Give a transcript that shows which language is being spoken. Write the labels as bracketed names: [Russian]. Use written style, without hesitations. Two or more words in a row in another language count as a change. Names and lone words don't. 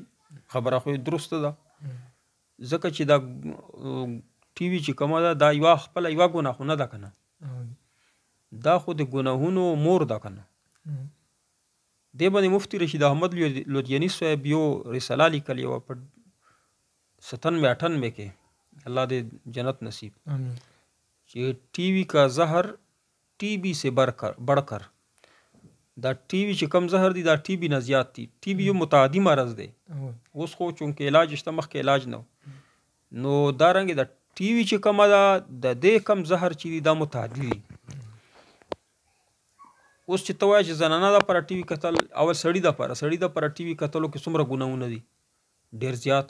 [Pashto] خبره خو درسته ده، ځکه چې دا ټي وي چې کومه ده دا یوه خپله یوه ګناه خو نه ده که نه، دا خو د ګناهونو مور ده که نه. دې باندې مفتي رشید احمد لودیاني صاحب یو رساله لیکلې وه په 97-98 کې، الله دې جنت نصیب، چې [Urdu] ٹی وی کا زہر ٹی بی سے بڑھ کر، [Pashto] دا ٹی وی چې کم زہر دی دا ٹی بی نه زیات دی. ٹی بی یو متعدی مرض دی، اوس خو چونکې علاج شته، مخکې علاج نه نو دارنګې دا ټي وي چې کومه ده د دې کم زهر چې دی دا متعدي دی. اوس چې ته وایې چې زنانه دپاره ټي وي کتل، اول سړي دپاره ټي وي کتلو کې څومره ګناهونه دي، ډېر زیات.